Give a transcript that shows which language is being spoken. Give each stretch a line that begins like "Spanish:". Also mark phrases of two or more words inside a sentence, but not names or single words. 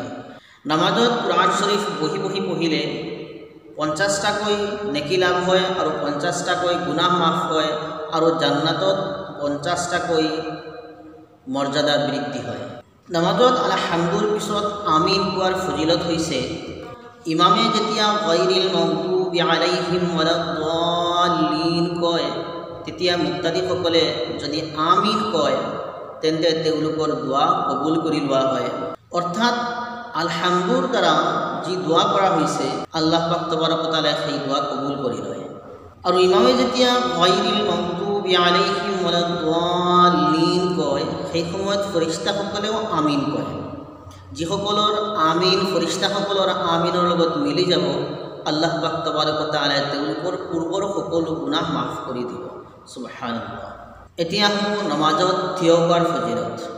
Assamese: নামাজত কোৰআন শৰীফ বহি বহি পঢ়িলে 50টাকৈ নেকি লাভ হয় আৰু 50টাকৈ গুনাহ মাফ হয় আৰু জান্নাতত 50টাকৈ মৰ্যাদা বৃদ্ধি হয়। নামাজত আলহামদুৰ পিছত আমিন কোৱাৰ ফজিলত হৈছে ইমামে যেতিয়া
Arabic: غير المغضوب عليهم ولا الضالين
Assamese: কয় তেতিয়া মুক্তাদিসকলে যদি আমিন কয় তেন্তে তেওঁলোকৰ দোৱা কবুল কৰি লোৱা হয়। অৰ্থাৎ আলহামদুৰ দ্বাৰা যি দোৱা কৰা হৈছে আল্লাহ পাক
Arabic: تبارك و تعالى
Assamese: সেই দোৱা কবুল কৰি লয়। আৰু ইমামে যেতিয়া
Arabic: غير المغضوب عليهم ولا الضالين
Assamese: কয় সেই সময়ত ফৰিস্তাসকলেও আমিন কয়। যিসকলৰ আমিন ফৰিস্তাসকলৰ আমিনৰ লগত মিলি যাব আল্লাহ পাক
Arabic: تبارك و تعالى
Assamese: তেওঁলোকৰ পূৰ্বৰ সকলো গুনাহ মাফ কৰি দিব। সুবহানাল্লাহ। এতিয়া আহোঁ নামাজত থিয় হোৱাৰ ফজিলত।